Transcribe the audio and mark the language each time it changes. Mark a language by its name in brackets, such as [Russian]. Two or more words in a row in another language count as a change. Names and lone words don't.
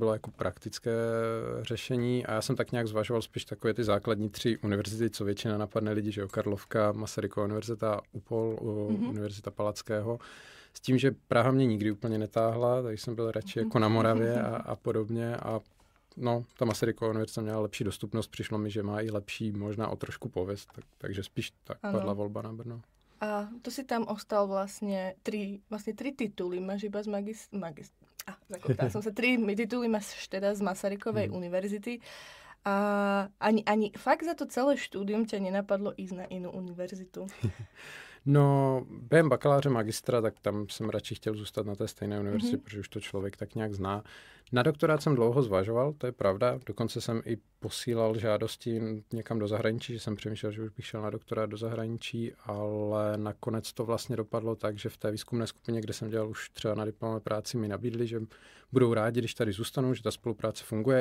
[Czech] bylo jako praktické řešení a já jsem tak nějak zvažoval spíš takové ty základní 3 univerzity, co většina napadne lidi, že jo, Karlovka, Masarykova univerzita, UPOL, Univerzita Palackého, s tím, že Praha mě nikdy úplně netáhla, takže jsem byl radši jako na Moravě a podobně a no, ta Masarykova univerzita měla lepší dostupnost, přišlo mi, že má i lepší možná o trošku pověst, takže spíš tak padla volba na Brno. [Slovak] A to si tam ostal vlastne 3 tituly. Máš iba z zakoptala som sa. 3 tituly máš teda z Masarykovej univerzity. A ani fakt za to celé štúdium ťa nenapadlo ísť na inú univerzitu? [Czech] No, během bakaláře magistra, tak tam jsem radši chtěl zůstat na té stejné univerzitě, protože už to člověk tak nějak zná. Na doktorát jsem dlouho zvažoval, to je pravda. Dokonce jsem i posílal žádosti někam do zahraničí, že jsem přemýšlel, že už bych šel na doktorát do zahraničí, ale nakonec to vlastně dopadlo tak, že v té výzkumné skupině, kde jsem dělal už třeba na diplomové práci, mi nabídli, že budou rádi, když tady zůstanu, že ta spolupráce funguje.